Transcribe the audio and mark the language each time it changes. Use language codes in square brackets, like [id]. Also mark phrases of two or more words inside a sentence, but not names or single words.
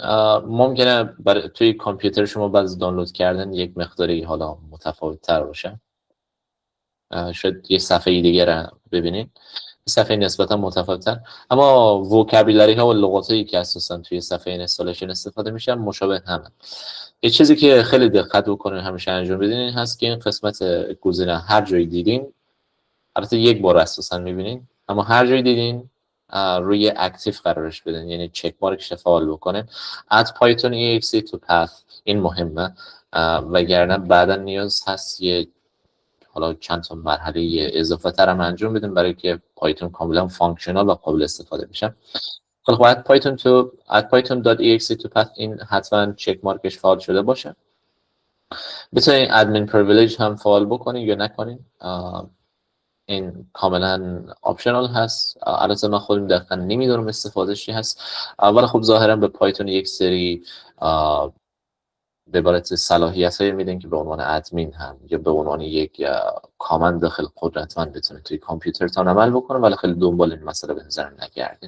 [fa] ممکنه توی کامپیوتر شما بعد از دانلود کردن یک مقداری حالا متفاوت تر باشه، شاید یه صفحه دیگه رو ببینین صفحه نسبتا متفاوت تر، اما وکابولری ها و لغاتی که اساسا توی صفحه اینستالیشن استفاده میشن مشابه همه. یه چیزی که خیلی دقت بکنین همیشه انجام بدین این هست که این قسمت گزینه هر جایی دیدین، البته یک بار اساسا میبینین، اما هر جایی دیدین روی اکتیو قرارش بدین، یعنی [en] check mark [fa] فعال بکنین. [en] add python exe to path [fa] این مهمه، وگرنه بعدا نیاز هست یه حالا چند تا مرحله اضافه تر هم انجام بدین برای که پایتون کاملا فانکشنال و قابل استفاده بشه. خب [en] add python.exe to path [fa] این حتما [en] check mark [fa] فعال شده باشه. بتونین [en] admin privilege [fa] هم فعال بکنین یا نکنین، این کاملا آپشنال هست. البته من خودم دقیقا نمیدونم استفادهش چی هست، ولی خب ظاهرا به پایتون یک سری به عبارت صلاحیت‌های میدن که به عنوان ادمین هم یا به عنوان یک کامند داخل قدرتمند بتونه توی کامپیوترتون عمل بکنه، ولی خیلی دنبال این مسئله به نظر نگردین.